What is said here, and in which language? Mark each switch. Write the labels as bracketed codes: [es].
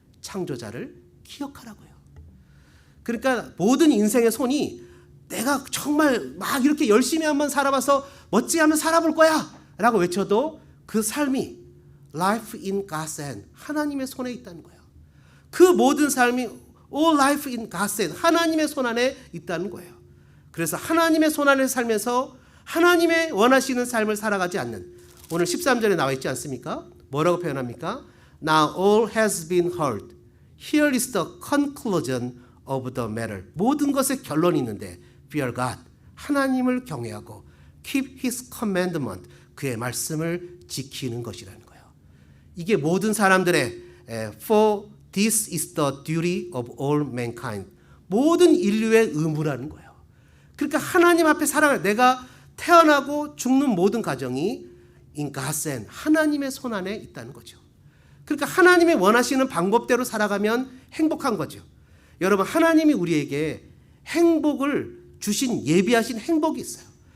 [ko] 창조자를 기억하라고요. 그러니까 모든 인생의 손이 내가 정말 막 이렇게 열심히 한번 살아봐서 멋지게 한번 살아볼 거야 라고 외쳐도 그 삶이 [en] life in God's hand, [ko] 하나님의 손에 있다는 거예요. 그 모든 삶이 [en] all life in God's hand, [ko] 하나님의 손 안에 있다는 거예요. 그래서 하나님의 손 안에 살면서 하나님의 원하시는 삶을 살아가지 않는, 오늘 13절에 나와 있지 않습니까? 뭐라고 표현합니까? [en] Now all has been heard. Here is the conclusion of the matter. [ko] 모든 것의 결론이 있는데 [en] fear God, [ko] 하나님을 경외하고 [en] keep His commandment, [ko] 그의 말씀을 지키는 것이라는 거예요. 이게 모든 사람들의 [en] for this is the duty of all mankind, [ko] 모든 인류의 의무라는 거예요. 그러니까 하나님 앞에 살아갈, 내가 태어나고 죽는 모든 가정이 [en] in God's hand, [ko] 하나님의 손 안에 있다는 거죠. 그러니까 하나님이 원하시는 방법대로 살아가면 행복한 거죠. 여러분, 하나님이 우리에게 행복을 주신, 예비하신 행복이 있어요.